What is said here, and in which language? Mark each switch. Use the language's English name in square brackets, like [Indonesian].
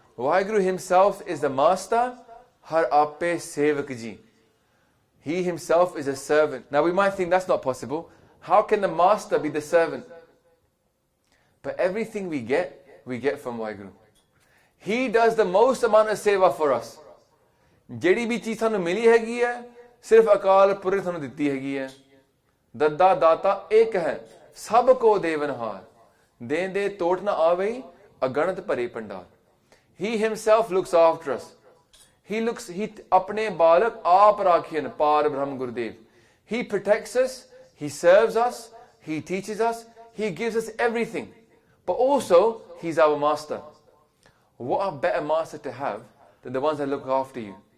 [English] Vaheguru himself is the master, [Punjabi] Har ape Sevak ji. [English] He himself is a servant. Now we might think that's not possible. How can the master be the servant? But everything we get from Vaheguru. He does the most amount of seva for us. [Punjabi] ਜਿਹੜੀ ਵੀ ਚੀਜ਼ ਸਾਨੂੰ ਮਿਲੀ ਹੈਗੀ ਹੈ ਸਿਰਫ ਅਕਾਲ ਪੁਰਖ ਸਾਨੂੰ ਦਿੱਤੀ ਹੈਗੀ ਹੈ ਦੱਦਾ ਦਾਤਾ ਇੱਕ ਹੈ ਸਭ ਕੋ ਦੇਵਨਹਾਰ ਦੇਣ ਦੇ ਤੋੜ ਨਾ ਆਵੇ ਅਗਣਤ ਭਰੇ ਪੰਡਾਰ [English] He himself looks after us. He [Punjabi] ਆਪਣੇ ਬਾਲਕ ਆਪ ਰਾਖੀਨ ਪਾਰ ਬ੍ਰਹਮ Gurdev [English] He protects us, he serves us, he teaches us, he gives us everything. But also, he's our master. What a better master to have than the ones that look after you.